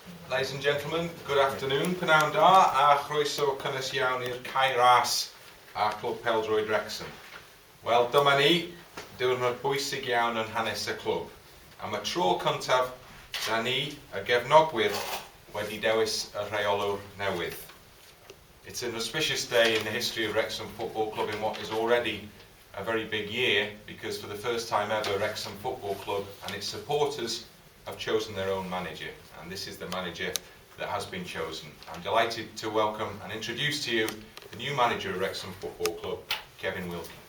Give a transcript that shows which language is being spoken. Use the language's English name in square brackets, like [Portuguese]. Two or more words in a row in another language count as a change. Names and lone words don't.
[English] Ladies and gentlemen, good afternoon. [Welsh] Pnawn da a chroeso cynnes iawn i'r cae ras a clwb Pêl-droed Wrexham. Wel, dyma ni, diwrnod bwysig iawn yn hanes y clwb. Am y tro cyntaf, da ni, y gefnogwyr, wedi dewis y rheolwr newydd. [English] It's an auspicious day in the history of Wrexham Football Club in what is already a very big year, because for the first time ever, Wrexham Football Club and its supporters have chosen their own manager, and this is the manager that has been chosen. I'm delighted to welcome and introduce to you the new manager of Wrexham Football Club, Kevin Wilkin.